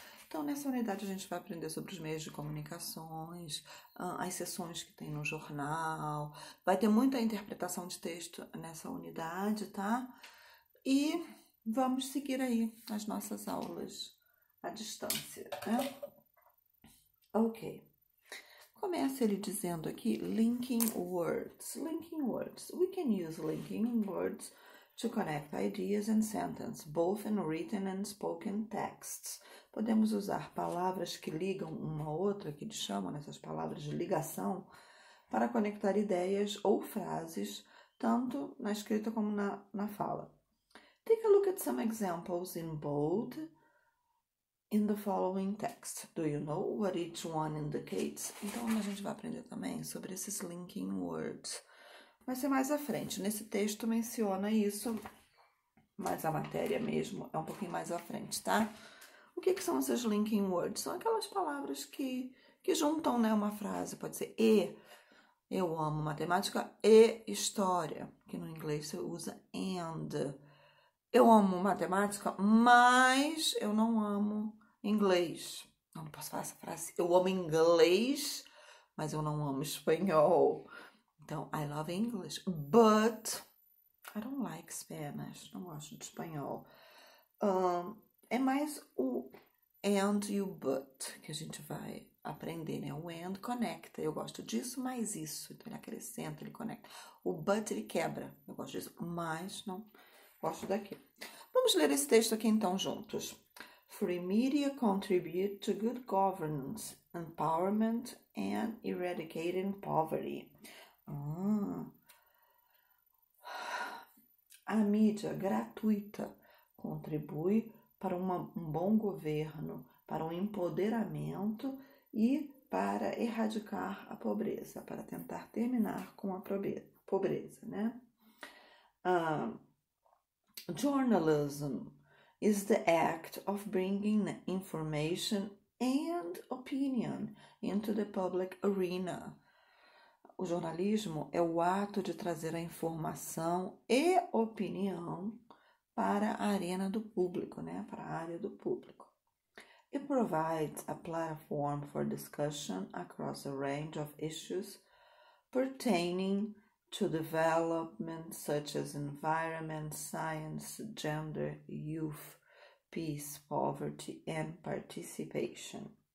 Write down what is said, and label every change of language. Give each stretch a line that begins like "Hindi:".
Portuguese: Então, nessa unidade a gente vai aprender sobre os meios de comunicações, as sessões que tem no jornal, vai ter muita interpretação de texto nessa unidade, tá? E vamos seguir aí as nossas aulas à distância, né? Ok. Começa ele dizendo aqui, linking words.
English: Linking words. We can use linking words to connect ideas and sentences, both in written and spoken texts.
Portuguese: Podemos usar palavras que ligam uma a outra, que eles chamam nessas palavras de ligação, para conectar ideias ou frases, tanto na escrita como na fala.
English: Take a look at some examples in bold in the following text. Do you know what each one indicates?
Portuguese: Então, a gente vai aprender também sobre esses linking words. Vai ser mais à frente. Nesse texto menciona isso, mas a matéria mesmo é um pouquinho mais à frente, tá? O que são esses linking words? São aquelas palavras que juntam, né, uma frase. Pode ser eu amo matemática e história, que no inglês você usa and. Eu amo matemática, mas eu não amo inglês. Não posso falar essa frase. Eu amo inglês, mas eu não amo espanhol.
English: Então, I love English, but I don't like Spanish.
Portuguese: Não gosto de espanhol. É mais o and e o but que a gente vai aprender, né? O and conecta. Eu gosto disso, mais isso. Então, ele acrescenta, ele conecta. O but, ele quebra. Eu gosto disso, mas não gosto daquilo. Vamos ler esse texto aqui, então, juntos.
English: Free media contribute to good governance, empowerment, and eradicating poverty.
Portuguese: A mídia gratuita contribui para um bom governo, para um empoderamento e para erradicar a pobreza, para tentar terminar com a pobreza, né?
English: Journalism is the act of bringing information and opinion into the public arena.
Portuguese: O jornalismo é o ato de trazer a informação e opinião para a arena do público, né? Para a área do público.
English: It provides a platform for discussion across a range of issues pertaining to development such as environment, science, gender, youth, peace, poverty, and participation.